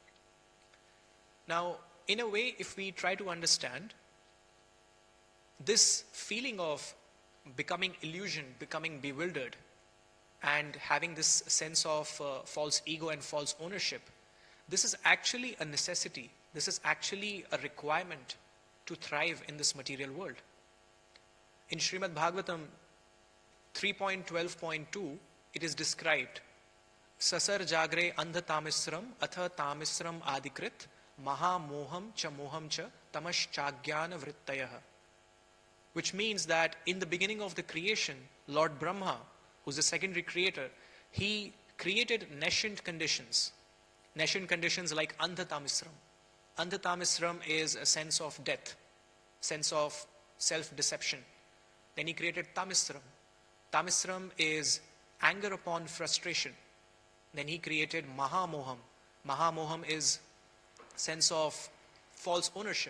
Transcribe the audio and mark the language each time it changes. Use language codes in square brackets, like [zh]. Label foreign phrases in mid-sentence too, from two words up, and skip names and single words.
[en] Now, in a way, if we try to understand this feeling of becoming illusioned, becoming bewildered, and having this sense of false ego and false ownership, this is actually a necessity. This is actually a requirement to thrive in this material world. In Srimad Bhagavatam 3.12.2, it is described, [sa] Sasar jagre andha tamisram atha tamisram adikrit maha moham cha tamash chagyana vrittayaha. [en] Which means that in the beginning of the creation, Lord Brahma, who's the secondary creator, he created nascent conditions. Nascent conditions like [sa] andha tamisram. Andha tamisram [en] is a sense of death, sense of self-deception. Then he created tamisram. Tamisram is anger upon frustration. Then he created mahamoham. Mahamoham is sense of false ownership.